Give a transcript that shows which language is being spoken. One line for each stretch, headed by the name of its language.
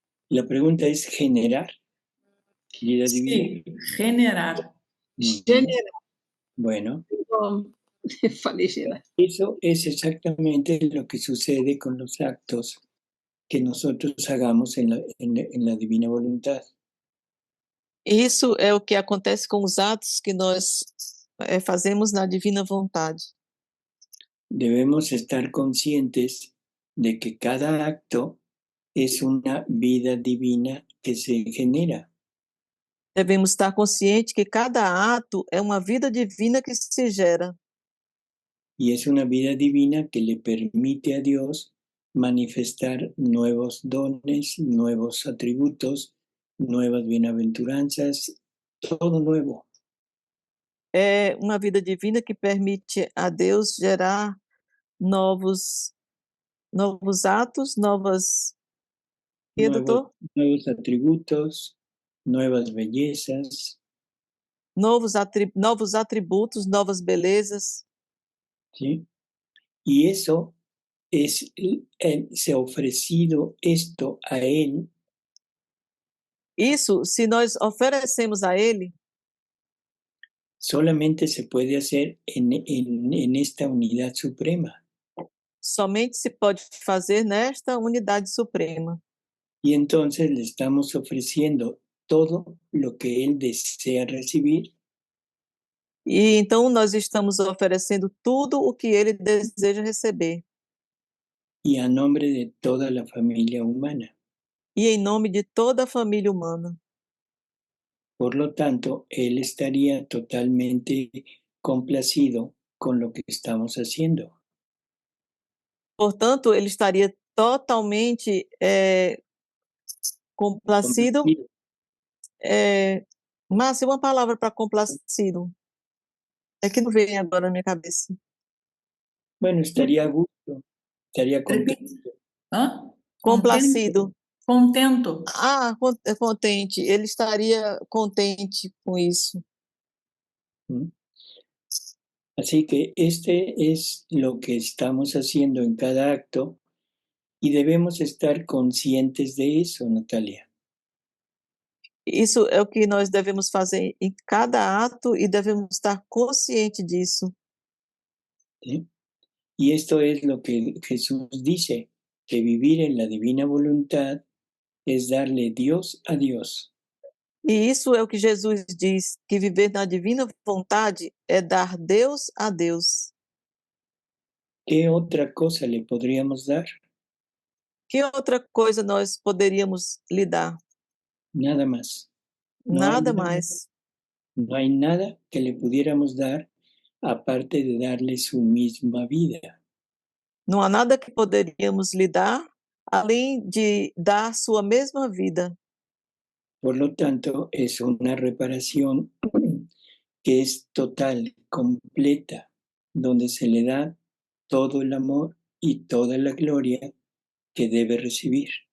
Spanish: La pregunta es generar vida divina. Sí, generar. Generar. Bueno,
Portuguese: Falei gerar.
Spanish: eso es exactamente lo que sucede con los actos que nosotros hagamos en la divina voluntad.
Portuguese: Isso é o que acontece com os atos que nós fazemos na divina vontade.
Spanish: Debemos estar conscientes de que cada acto es una vida divina que se genera.
Portuguese: Devemos estar conscientes que cada ato é uma vida divina que se gera.
Spanish: Y es una vida divina que le permite a Dios manifestar nuevos dones, nuevos atributos, nuevas bienaventuranzas, todo nuevo.
Portuguese: É uma vida divina que permite a Deus gerar novos atos, novas...
Spanish: Nuevos atributos, nuevas bellezas.
Portuguese: Novos atributos, novas belezas.
Spanish: ¿Sí? Y eso es, se ha ofrecido esto a Él.
Portuguese: Isso, se nós oferecemos a Ele,
Spanish: solamente se puede hacer en esta unidad suprema.
Portuguese: Somente se pode fazer nesta unidade suprema.
Spanish: Y entonces le estamos ofreciendo todo lo que Él desea recibir.
Portuguese: E então nós estamos oferecendo tudo o que Ele deseja receber.
Spanish: Y a nombre de toda la familia humana.
Portuguese: E em nome de toda a família humana.
Spanish: Por lo tanto, Él estaría totalmente complacido con lo que estamos haciendo.
Portuguese: Portanto, Ele estaria totalmente complacido. Márcia, uma palavra para complacido. É que não vem agora na minha cabeça.
Spanish: Bueno, estaría a gusto, estaría contento. Hã? Complacido. Contento.
Portuguese: Ah, contente. Ele estaria contente com isso.
Spanish: Así que este es lo que estamos haciendo en cada acto y debemos estar conscientes de eso, Natalia.
Portuguese: Isso é o que nós devemos fazer em cada ato e devemos estar conscientes disso.
Spanish: ¿Sí? Y esto es lo que Jesús dice, que vivir en la divina voluntad es darle Dios a Dios.
Portuguese: E isso é o que Jesus diz, que viver na divina vontade é dar Deus a Deus.
Spanish: ¿Qué otra cosa le podríamos dar?
Portuguese: Que outra coisa nós poderíamos lhe dar?
Spanish: Nada más.
Portuguese: Nada mais.
Spanish: No hay nada que le pudiéramos dar aparte de darle su misma vida.
Portuguese: Não há nada que poderíamos lhe dar além de dar sua mesma vida.
Spanish: Por lo tanto, es una reparación que es total, completa, donde se le da todo el amor y toda la gloria que debe recibir.